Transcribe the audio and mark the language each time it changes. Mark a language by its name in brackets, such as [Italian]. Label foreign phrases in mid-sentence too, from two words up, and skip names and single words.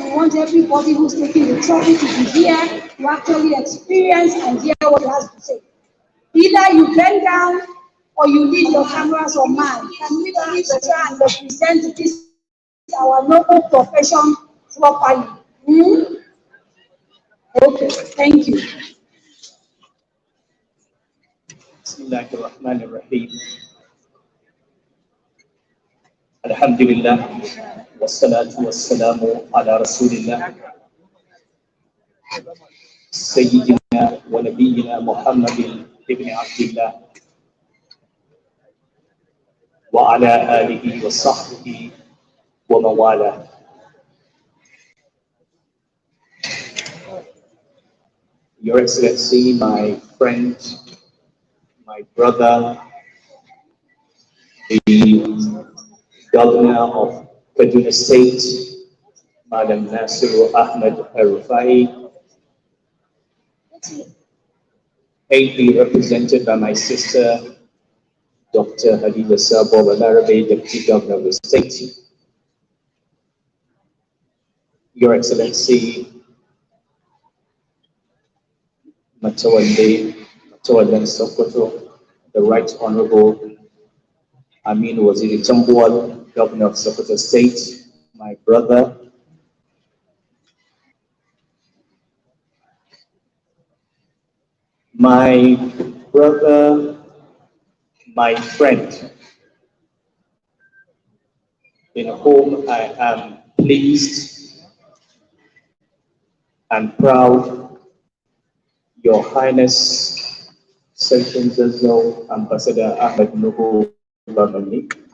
[English] We want everybody who's taking the trouble to be here to actually experience and hear what he has to say. Either you bend down or you leave your cameras on manned. Can we please try and represent this, our noble profession, properly? Okay, thank you. [Arabic] بسم الله الرحمن الرحيم. الحمد لله والصلاة والسلام على رسول الله سيدنا ونبينا محمد بن عبد الله وعلى آله وصحبه ومن والاه. [English] Your Excellency, my friend, my brother, the Governor of Kaduna State, Malam Muhammadu Sanusi, ably represented by my sister, Dr. Hadiza Sabo Balarabe, Deputy Governor of the State. Your Excellency, Matawallan Sokoto, the Right Honorable Amin Waziri Tambuwal, Governor of Sokoto State, my brother, my friend, in whom I am pleased and proud, Your Highness, Sarkin Zazzau, Ambassador Ahmed Nuhu Bamani.